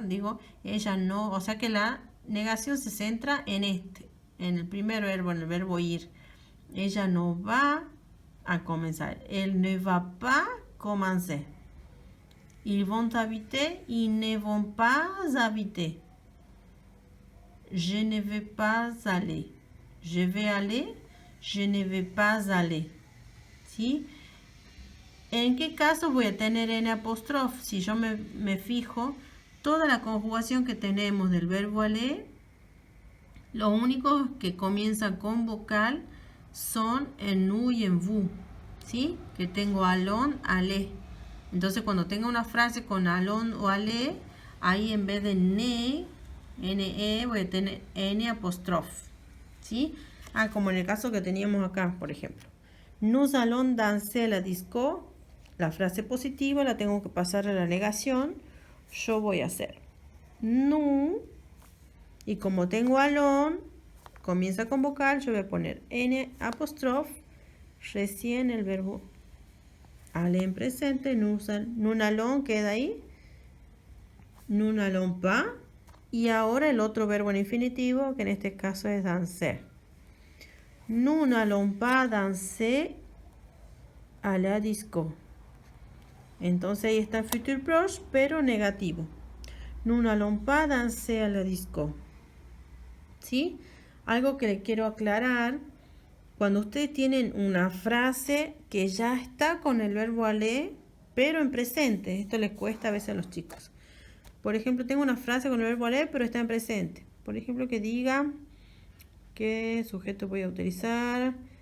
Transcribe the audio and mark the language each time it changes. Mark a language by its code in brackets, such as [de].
[es] Digo ella no, o sea que la negación se centra en en el primer verbo, en el verbo ir. Ella no va a comenzar. [fr] Elle ne va pas commencer. Ils vont habiter, ils ne vont pas habiter. Je ne vais pas aller. Je vais aller, je ne vais pas aller. [es] ¿Sí? ¿En qué caso voy a tener n apóstrofe? Si yo me fijo, toda la conjugación que tenemos del verbo aller, lo único que comienza con vocal son en nous y en vous, ¿sí? Que tengo allons, aller. Entonces, cuando tenga una frase con allons o aller, ahí en vez de ne, voy a tener n apóstrofe, ¿sí? Como en el caso que teníamos acá, por ejemplo. [fr] Nous allons danser la disco. [es] La frase positiva la tengo que pasar a la negación. Yo voy a hacer nous. Y como tengo allons, comienza con vocal, yo voy a poner n apóstrofe, recién el verbo aller en presente, nous allons queda ahí, [fr] nous n'allons pas, [es] y ahora el otro verbo en infinitivo, que en este caso es danser. [fr] Nous n'allons pas danser à la disco. [es] Entonces ahí está el futur proche, pero negativo. [fr] Nous n'allons pas danser à la disco. [es] ¿Sí? Algo que le quiero aclarar, cuando ustedes tienen una frase que ya está con el verbo aller, pero en presente. Esto les cuesta a veces a los chicos. Por ejemplo, tengo una frase con el verbo aller, pero está en presente. Por ejemplo, que diga, ¿qué sujeto voy a utilizar?